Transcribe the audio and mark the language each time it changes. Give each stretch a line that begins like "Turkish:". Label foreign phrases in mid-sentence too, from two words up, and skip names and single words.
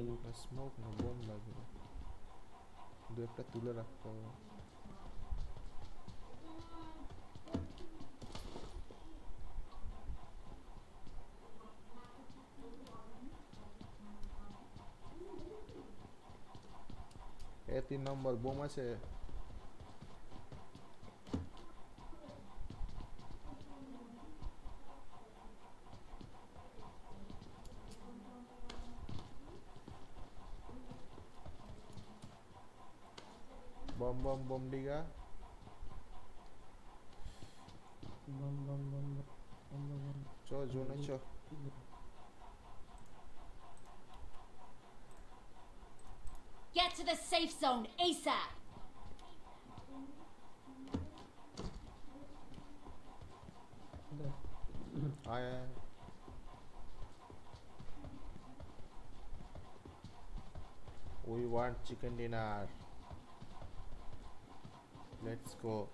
Bangla: স্মোক না বোম লাগবে। দু একটা তুলে রাখতে হবে। এ 3 নম্বর বোম আছে।
Hindi: बम बम बम डिगा बम बम बम बम बम चो जोने चो
English: Get to the safe zone ASAP. आया We want chicken dinner. Let's go.